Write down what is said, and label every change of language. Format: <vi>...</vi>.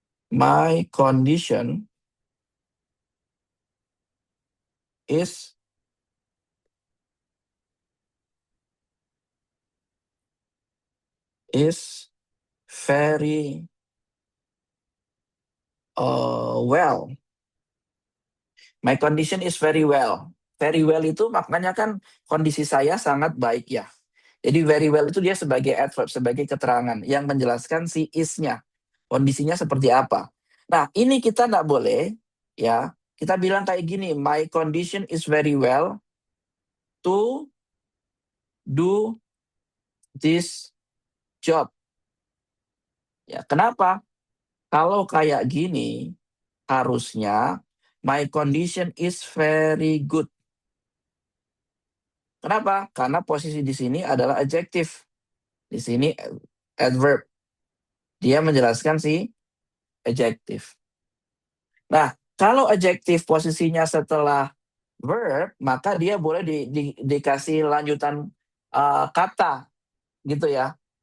<en>My condition is very well. My condition is very well. Very well</en> <id>itu maknanya kan kondisi saya sangat baik ya. Jadi very well itu dia sebagai adverb, sebagai keterangan yang menjelaskan si is-nya. Kondisinya seperti apa. Nah, ini kita nggak boleh ya. Kita bilang kayak gini,</id> <en>my condition is very well to do this job.</en> <id>Ya, kenapa? Kalau kayak gini, harusnya</id> <en>my condition is very good.</en> <id>Kenapa? Karena posisi di sini adalah adjective. Di sini adverb. Dia menjelaskan si adjective. Nah, kalau adjective posisinya setelah verb, maka dia boleh dikasih lanjutan kata gitu ya.</id>